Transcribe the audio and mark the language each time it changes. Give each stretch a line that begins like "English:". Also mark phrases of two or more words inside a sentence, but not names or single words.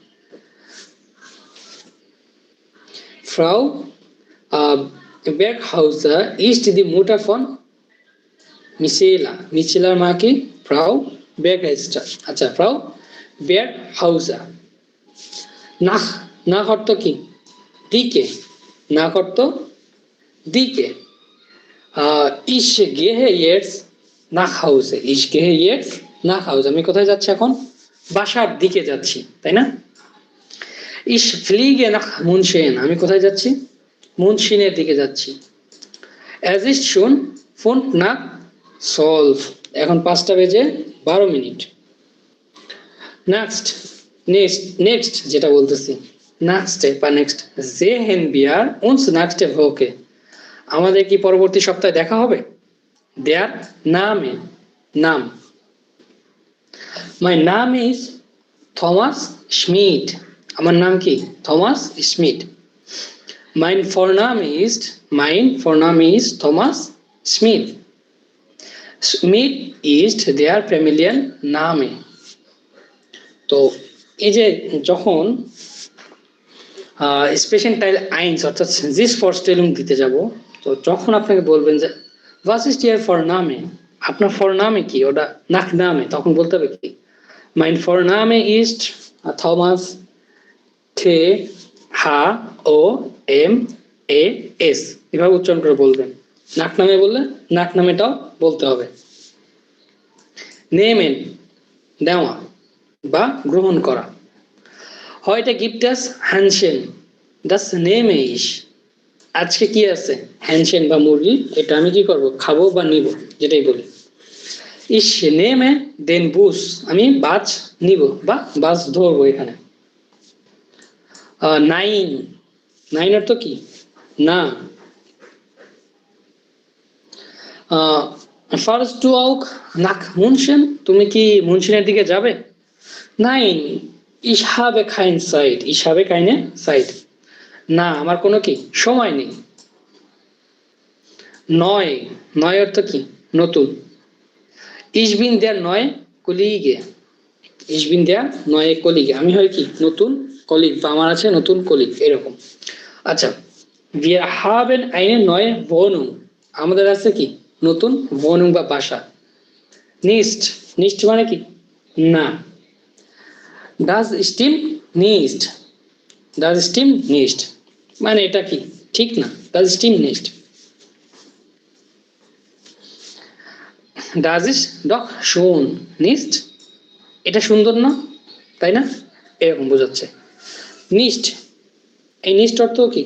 German: Frau Berghauser ist die Mutter von Michela,
Bangla: মিচেলার মা কি ফ্রাউ বেরগহাউজার, আচ্ছা ফ্রাউ বেরগহাউজার। নাখ, নাখ অর্থ কি দিকে, নাখ অর্থ দিকে।
German: Ich gehe jetzt nach Hause, ich gehe jetzt nach Hause,
Bangla: আমি কোথায় যাচ্ছি এখন, বাসার দিকে যাচ্ছি, তাই না।
German: Ich fliege nach München,
Bangla: আমি কোথায় যাচ্ছি, মুনশিনের দিকে যাচ্ছি।
German: Es ist schon 5 nach 12,
Bangla: এখন 5টা বেজে 12 মিনিট। নেক্সট, নেক্সট যেটা বলতেছি, নেক্সট বা নেক্সট,
German: sehen wir uns nächste Woche,
Bangla: আমাদের কি পরবর্তী সপ্তাহে দেখা হবে।
German: Der Name,
Bangla: নাম,
English: my name is Thomas Schmidt,
Bangla: আমার নাম কি থমাস স্মিথ।
German: mein Vorname ist Thomas Smith, Smith ist der Familien Name।
Bangla: তো এই যে যখন স্পেশাল
German: Teil eins
Bangla: অর্থাৎ
German: sich vorstellen
Bangla: দিতে যাব, তো যখন আপনাকে বলবেন যে
German: was ist Ihr Vorname,
Bangla: আপনার ফরনামে কি, ওটা নাক নামে, তখন বলতে হবে কি
German: mein Vorname ist Thomas Thomas,
Bangla: এভাবে উচ্চারণ করে বলবেন। নাক নামে বললে নাক নামেটাও বলতে হবে। নেমেন, দেওয়া বা গ্রহণ করা।
German: heute gibt es Hähnchen, das nehme ich,
Bangla: আজকে কি আছে হ্যানশেন বা মুরগি, এটা আমি কি করব খাবো বা নিব, যেটাই বলি।
German: ich nehme den Bus,
Bangla: আমি বাস নিব বা বাস ধরবো এখানে। 9, 9 অর্থ কি না।
German: Fährst du auch nach München,
Bangla: তুমি কি মুনশনের দিকে যাবে। 9,
German: ich habe keine Zeit, ich habe keine Zeit,
Bangla: না আমার কোনো কি সময় নেই। নয়, নয় অর্থ কি? নতুন।
German: Ich bin der neue Kollege, ich bin der neue Kollege,
Bangla: আমি হয় কি? নতুন কলিগ, বা আমার আছে নতুন কলিগ, এরকম। আচ্ছা,
German: wir haben eine neue Wohnung,
Bangla: আমাদের আছে কি? নতুন Wohnung বা বাসা।
German: nicht, nicht
Bangla: মানে কি? না।
German: das stimmt nicht, das stimmt nicht
Bangla: মানে এটা কি? ঠিক না,
German: das stimmt nicht। das ist doch schön nicht,
Bangla: এটা সুন্দর না, তাই না? এরকম বোঝাচ্ছে। nicht, এই nicht অর্থ কি?